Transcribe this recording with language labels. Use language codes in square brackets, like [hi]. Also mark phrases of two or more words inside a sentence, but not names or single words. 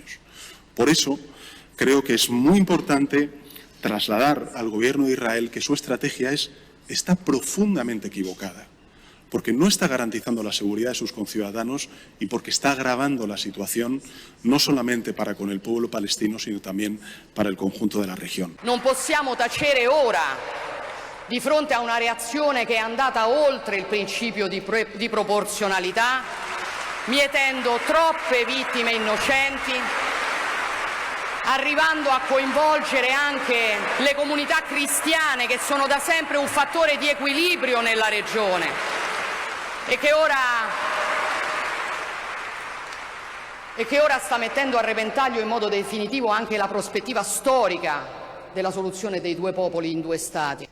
[es] Por eso, creo que es muy importante trasladar al gobierno de Israel que su estrategia está profundamente equivocada, porque no está garantizando la seguridad de sus conciudadanos y porque está agravando la situación no solamente para con el pueblo palestino, sino también para el conjunto de la región. [it] Non possiamo tacere ora di fronte a una reazione che è andata oltre il principio di proporzionalità, mietendo troppe vittime innocenti, arrivando a coinvolgere anche le comunità cristiane, che sono da sempre un fattore di equilibrio nella regione e che ora sta mettendo a repentaglio in modo definitivo anche la prospettiva storica della soluzione dei 2 popoli in 2 stati.